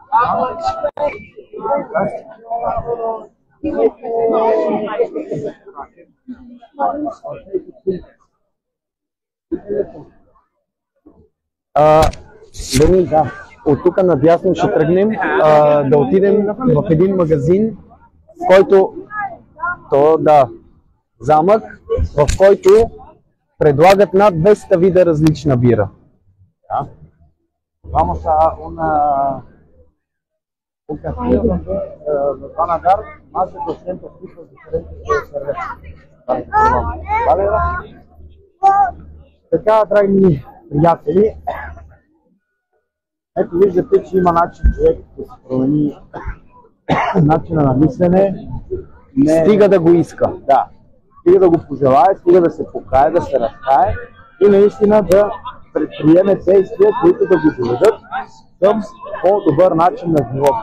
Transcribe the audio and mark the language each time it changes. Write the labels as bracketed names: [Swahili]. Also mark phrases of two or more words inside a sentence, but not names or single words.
[Bulgarian] От тук надясно ще тръгнем да отидем в един магазин, в който замък, в който предлагат над 200 вида различна бира. [Spanish] Vamos a un castillo donde nos van a dar más de 200 tipos diferentes de cerveza. Vale? [Bulgarian] Така, драги приятели, ето виждате, че има начин човек да се промени начина на мислене. Стига да го иска. Да, стига да го пожелае, стига да се покае, да се разкае и наистина да предприеме действия, които да го доведат към по-добър начин на живота.